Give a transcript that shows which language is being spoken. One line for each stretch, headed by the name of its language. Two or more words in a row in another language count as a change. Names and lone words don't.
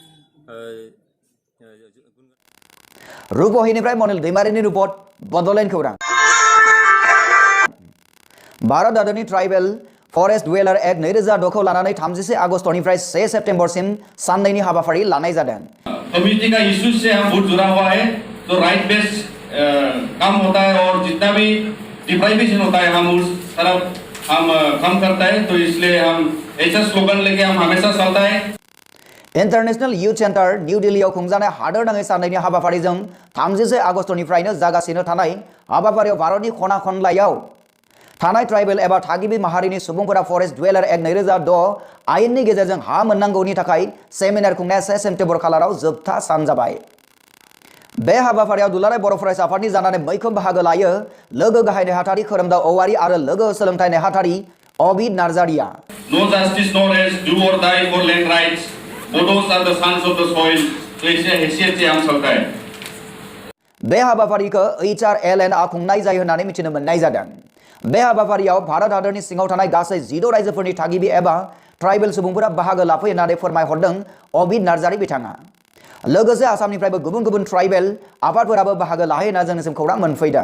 Bodo: रुपहिनिफ्राय मनिल दैमारिनि रिपर्ट बड'लेण्ड खौरां। भारत हादरनि ट्राइबेल फरेस्ट डुवेलार एक्ट 2006 खौ लानानै 31 आगस्तनिफ्राय 1 सेप्तेम्बरसिम साननैनि हाबाफारि लानाय जादों।
Hindi: कम्युनिटी का इश्यूज से हम बहुत जुड़ा हुआ है तो
English: right based
Hindi: काम होता है और जितना भी डिप्राइवेशन होता है हम उस तरफ हम कम करता है तो इसलिए हम ऐसा स्लोगन लेके हम हमेशा चलता है।
Bodo: इन्टारनेशनल युथ सेन्टार निउ दिल्लीयाव खुंजानाय हादोरनाङै साननैनि हाबाफारिजों 31 आगस्तनिफ्रायनो जागासिनो थानाय हाबाफारियाव भारतनि खना खनलायाव थानाय ट्राइबेल एबा थागिबि माहारिनि सुबुंफोरा फरेस्ट डुवेलार एक्ट 2006 आयेननि गेजेरजों हा मोननांगौनि थाखाय सेमिनार खुंनाया 1 सेप्तेम्बर खालाराव जोबथा सान जाबाय। बे हाबाफारियाव दुलाराय बर' फरायसा आफादनि जानानै मैखोम बाहागो लायो लोगो गाहाय नेहाथारि खोरोमदाव औवारि आरो लोगो सोलोंथाइ नेहाथारि अबिद नार्जारिया।
English: no justice no rest do or die for land rights Bodos are the sons of the soil
Hindi: तो ऐसे हैसियत से हम चलता है।
Bodo: बे हाबाफारिखौ HRLN आ खुंनाय जायो होननानै मिथिनो मोननाय जादों। बे हाबाफारियाव भारत हादरनि सिङाव थानाय गासै 10 रायजोफोरनि थागिबि एबा ट्राइबेल सुबुंफोरा बाहागो लाफैयो होननानै फोरमायहरदों अबिद नार्जारि बिथाङा। लोगोसे आसामनिफ्रायबो गुबुन गुबुन ट्राइबेल आफादफोराबो बाहागो लाहैयो होनना जोंनिसिम खौरां मोनफैदों।